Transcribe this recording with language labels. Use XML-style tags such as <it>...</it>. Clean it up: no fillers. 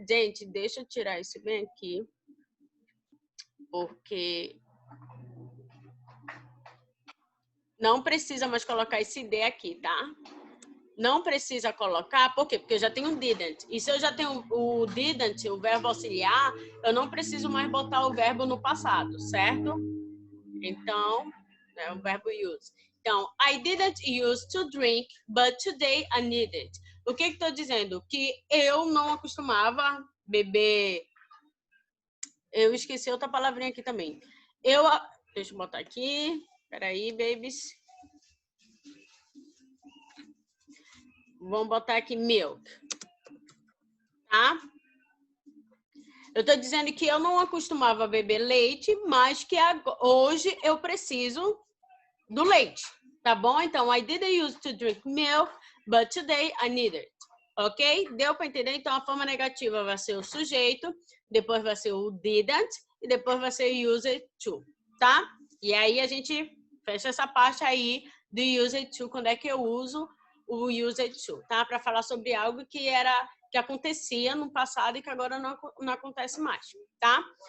<pt>Gente, deixa eu tirar isso bem aqui. Porque não precisa mais colocar esse D aqui, tá? Não precisa colocar, por quê? Porque eu já tenho didn't. E se eu já tenho o didn't, o verbo auxiliar, eu não preciso mais botar o verbo no passado, certo? Então, é o verbo use. Então,</pt> <en>I didn't use to drink, but today I need it.</en> <pt>O que estou dizendo? Que eu não acostumava beber... Eu esqueci outra palavrinha aqui também. Deixa eu botar aqui. Peraí,</pt> <en>babies.</en> <pt>Vamos botar aqui milk. Tá? Eu tô dizendo que eu não acostumava a beber leite, mas que hoje eu preciso do leite. Tá bom? Então,</pt> <en>I didn't used to drink milk, but today I need it.</en> <pt>Ok? Deu para entender? Então, a forma negativa vai ser o sujeito, depois vai ser o didn't, e depois vai ser used to, tá? E aí, a gente fecha essa parte aí do used to, quando é que eu uso o used to, tá? Para falar sobre algo que acontecia no passado e que agora não acontece mais, tá?</pt>